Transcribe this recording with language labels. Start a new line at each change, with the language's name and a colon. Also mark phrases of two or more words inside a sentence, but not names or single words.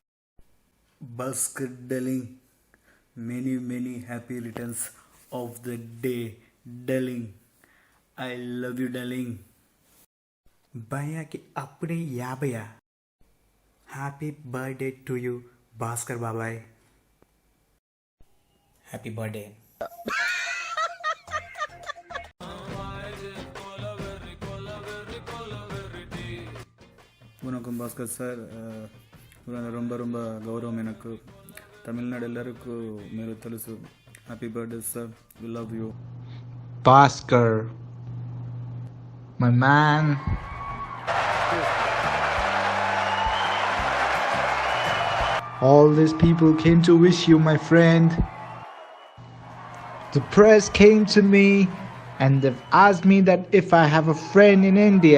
English: Bhaskar darling, many many happy returns of the day darling. I love you darling.
Telugu: భయ్యాకి అప్పుడే 50యా?
English: happy birthday to you Bhaskar babai. happy birthday.
Tamil: வணக்கம் பாஸ்கர் சார், ரொம்ப ரொம்ப கௌரவம் எனக்கு. தமிழ்நாடு எல்லாருக்கும்
Telugu: మీరు తెలుసు.
English: happy birthday sir, we love you. Bhaskar, my man. All these people came to wish you, my friend. The press came to me and they've asked me that if I have a friend in India.